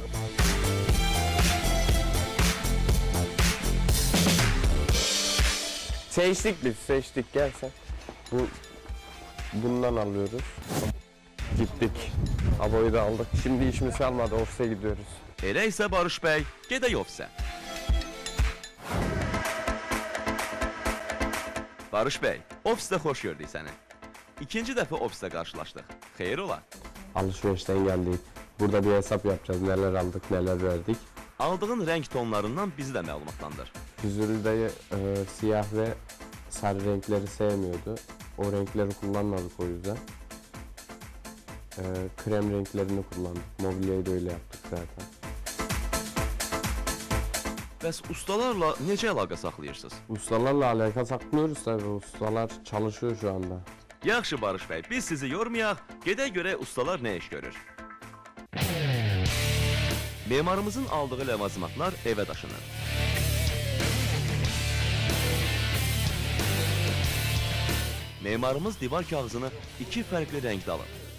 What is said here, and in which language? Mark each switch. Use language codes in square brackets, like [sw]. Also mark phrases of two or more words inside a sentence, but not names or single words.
[tr] Seçtik gel sen. Bundan alıyoruz. Gittik. Aboyu da aldık. Şimdi işimiz kalmadı, ofise gidiyoruz. [az] Elə isə Barış bəy, gedək ofisə. Barış bəy, ofisdə xoş gördük səni. İkinci dəfə ofisdə qarşılaşdıq. Xeyir ola. [tr] Alışverişten geldik. Burada bir hesap yapacağız. Neler aldık, neler verdik. Aldığın renk tonlarından [az] bizi də məlumatlandır. [tr] Füzuli dayı siyah ve sarı renkleri sevmiyordu. O renkleri kullanmadık o yüzden. Krem renklerini kullandık. Mobilyayı da öyle yaptık zaten. [az] Bəs ustalarla necə əlaqə saxlayırsınız? [tr] Ustalarla alaka saklıyoruz tabii. Ustalar çalışıyor şu anda. [az] Yaxşı Barış bəy, biz sizi yormayaq, gedək görək ustalar nə iş görür. Memarımızın aldığı ləvazimatlar evə daşınır. Memarımız divar kağızını 2 fərqli rəngdə alır.